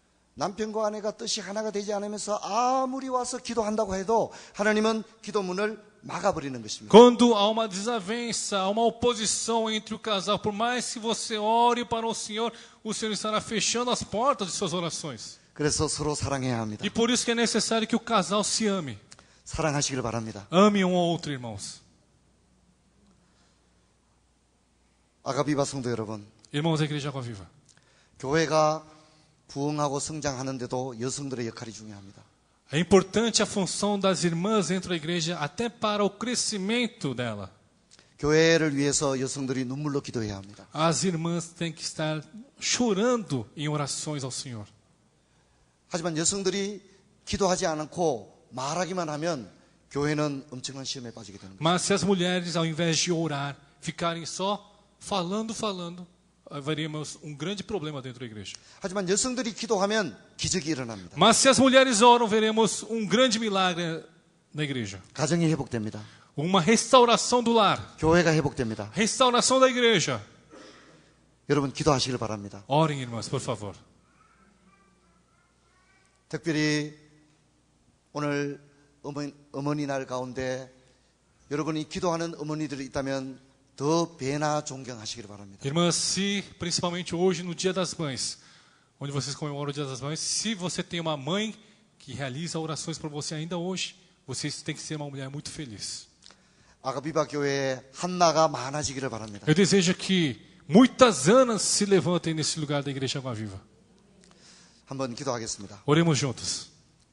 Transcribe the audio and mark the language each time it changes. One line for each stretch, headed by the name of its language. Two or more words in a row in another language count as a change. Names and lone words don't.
Korean: 남편과 아내가 뜻이 하나가 되지 않으면서 아무리 와서 기도한다고 해도 하나님은 기도문을 막아버리는 것입니다.
Portuguese: Quando há uma desavença, há uma oposição entre o casal, por mais que você ore para o Senhor estará fechando as portas de suas orações.
Korean: 그래서 서로 사랑해야 합니다.
Portuguese: E por isso que é necessário que o casal se ame.
Korean: 사랑하시길 바랍니다.
Portuguese: Ame um ao outro, irmãos.
Korean: 아가비바 성도 여러분,
Portuguese: Irmãos da Igreja Água Viva.
Korean: 교회가 부흥하고 성장하는데도 여성들의 역할이 중요합니다.
Portuguese: É importante a função das irmãs dentro da igreja, até para o crescimento dela.
Korean: 교회를 위해서 여성들이 눈물로 기도해야 합니다.
Portuguese: As irmãs têm que estar chorando em orações ao Senhor.
Korean: 하지만 여성들이 기도하지 않고 말하기만 하면 교회는 엄청난 시험에 빠지게 되는 거예요.
Portuguese: Mas se as mulheres, ao invés de orar, ficarem só falando, haveríamos um grande problema dentro da igreja.
Korean: 하지만 여성들이 기도하면 기적이 일어납니다.
Portuguese: Mas se as mulheres oram, veremos um grande milagre na igreja.
Korean: 가정이 회복됩니다.
Portuguese: Uma restauração do lar.
Korean: 교회가 회복됩니다.
Portuguese: Restauração da igreja.
Korean: 여러분 기도하시길 바랍니다.
Portuguese: Orem, irmãs, por favor.
Korean: 특별히 오늘 어머니 날 가운데 여러분이 기도하는 어머니들이 있다면 더 배나 존경하시길 바랍니다.
Portuguese: Irmãs, se principalmente hoje no Dia das Mães, onde vocês comemoram o Dia das Mães, se você tem uma mãe que realiza orações por você ainda hoje, vocês têm que ser uma mulher muito feliz.
Korean: 아가비바 교회에 한나가 많아지기를 바랍니다.
Portuguese: Eu desejo que muitas Anas se levantem nesse lugar da Igreja Água Viva.
Korean: 한번 기도하겠습니다.
Portuguese: Oremos juntos.